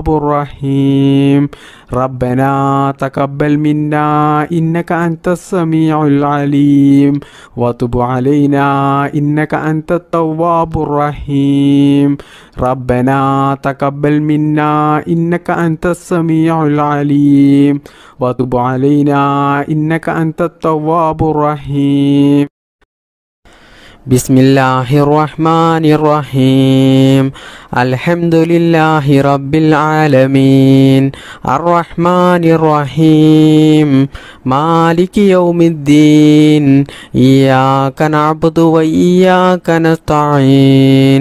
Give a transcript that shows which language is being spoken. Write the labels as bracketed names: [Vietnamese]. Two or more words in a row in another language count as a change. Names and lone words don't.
[Arabic] الرحيم ربنا تقبل منا إنك أنت السميع العليم وتب علينا إنك أنت التواب الرحيم ربنا تقبل منا إنك أنت السميع العليم وتب علينا إنك أنت التواب الرحيم بسم الله الرحمن الرحيم. الحمد لله رب العالمين. الرحمن الرحيم. مالك يوم الدين. إياك نعبد وإياك نستعين.